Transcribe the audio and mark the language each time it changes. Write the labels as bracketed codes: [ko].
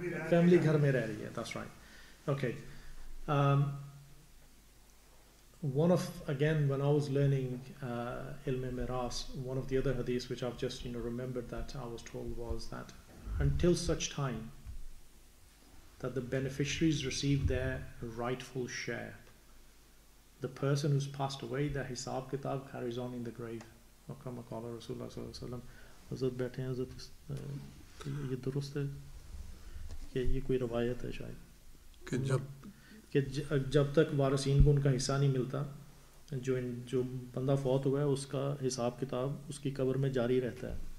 [hi] Family घर में रह रही है, [en] that's right. Okay. When I was learning Ilm Miras, one of the other hadiths which I've just remembered that I was told was that until such time that the beneficiaries receive their rightful share, the person who's passed away, their hisab kitab carries on in the grave. [ar] Kama qala Rasulullah sallallahu alaihi wasallam. [hi] Hazrat बैठे हैं, hazrat ये दुरुस्त है कि ये कोई रवायत है शायद कि जब तक वारिसीन को उनका हिस्सा नहीं मिलता, जो बंदा फौत हुआ है उसका हिसाब किताब उसकी कब्र में जारी रहता है.